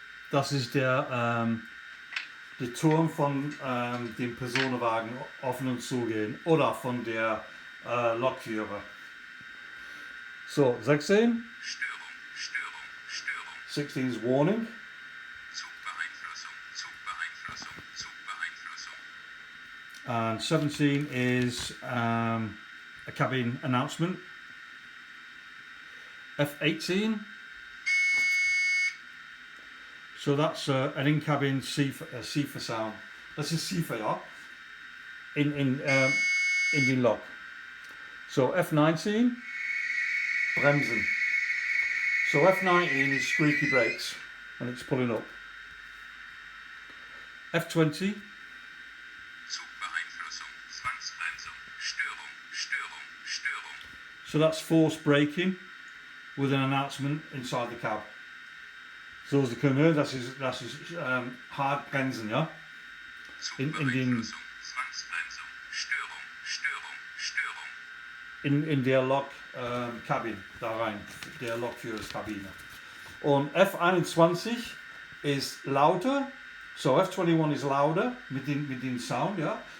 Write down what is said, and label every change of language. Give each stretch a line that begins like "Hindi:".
German: Das ist der Turm von dem Personenwagen offen und zugehen oder von der Lokführer. So, 16. Störung, Störung, Störung.
English: 16 is warning.
German: Zugbeeinflussung, Zugbeeinflussung, Zugbeeinflussung.
English: And 17 is a cabin announcement. F18. So that's an in-cabin CIFA sound.
German: Das ist CIFA, ja. In den Lok. So F19, bremsen.
English: So F19 is squeaky brakes when it's pulling up. F20.
German: Zugbeeinflussung, Zwangsbremsung, Störung, Störung, Störung.
English: So that's forced braking with an announcement inside the cab. So as you can hear,
German: das ist hard bremsen, ja. In den Zwangsbremsung, Störung, Störung, Störung. In der Lok Cabin da rein, der Lokführerskabine. Und F21 ist lauter, so F21 ist lauter mit dem Sound, ja.